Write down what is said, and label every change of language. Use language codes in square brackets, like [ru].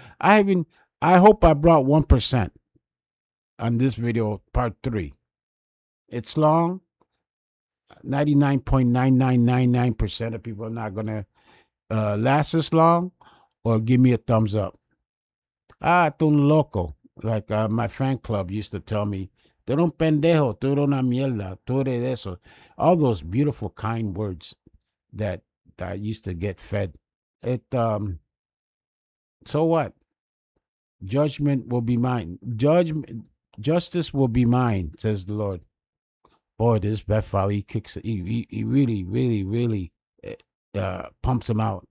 [en] I hope I brought 1% on this video, part 3. It's long. 99.9999% of people are not gonna last this long, or give me a thumbs up. [es] Tú un loco. [en] Like my fan club used to tell me, [es] tú eres un pendejo, tú eres una mierda, tú eres eso. [en] All those beautiful, kind words that I used to get fed. So what? Judgment will be mine. Justice will be mine, says the Lord. Boy, this Beth Folly, he kicks it. He really, really, really pumps him out.